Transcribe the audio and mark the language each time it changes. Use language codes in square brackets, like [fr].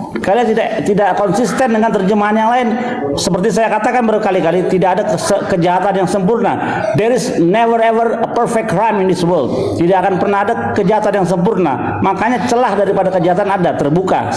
[id] Kalian tidak konsisten dengan terjemahan yang lain. Seperti saya katakan berkali-kali, tidak ada kejahatan yang sempurna. [en] There is never ever a perfect crime in this world. [id] Tidak akan pernah ada kejahatan yang sempurna. Makanya celah daripada kejahatan ada, terbuka.